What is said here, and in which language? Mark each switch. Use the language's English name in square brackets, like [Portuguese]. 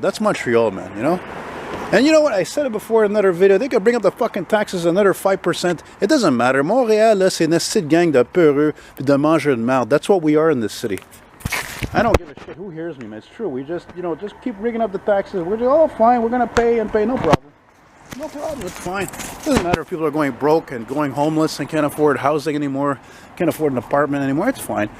[English] That's Montreal, man, you know? And you know what? I said it before in another video. They could bring up the fucking taxes another 5%. It doesn't matter. [French] Montréal, là, c'est une petite gang de peureux et de mangeurs de merde. [English] That's what we are in this city. I don't give a shit who hears me, man. It's true. We just, you know, just keep rigging up the taxes. We're just, oh, fine. We're going to pay and pay. No problem. No problem. It's fine. It doesn't matter if people are going broke and going homeless and can't afford housing anymore, can't afford an apartment anymore. It's fine.